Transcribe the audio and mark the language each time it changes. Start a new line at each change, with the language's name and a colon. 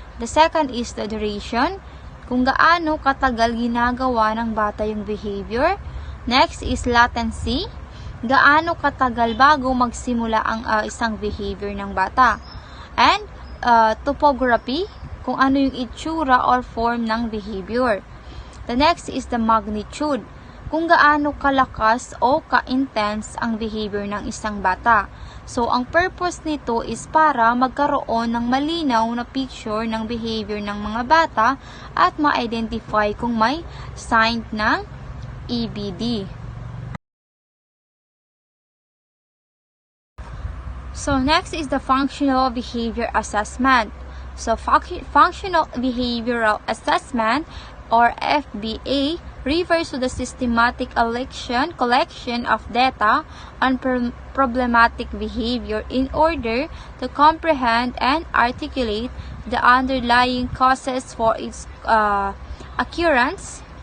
English: The second is the duration,
Filipino: kung gaano katagal ginagawa ng bata yung behavior.
English: Next is latency,
Filipino: gaano katagal bago magsimula ang isang behavior ng bata.
English: And topography,
Filipino: kung ano yung itsura or form ng behavior.
English: The next is the magnitude,
Filipino: kung gaano kalakas o ka-intense ang behavior ng isang bata. So, ang purpose nito is para magkaroon ng malinaw na picture ng behavior ng mga bata at ma-identify kung may sign ng EBD.
English: So, next is the functional behavior assessment. So, functional behavioral assessment or FBA refers to the systematic collection of data on problematic behavior in order to comprehend and articulate the underlying causes for its occurrence.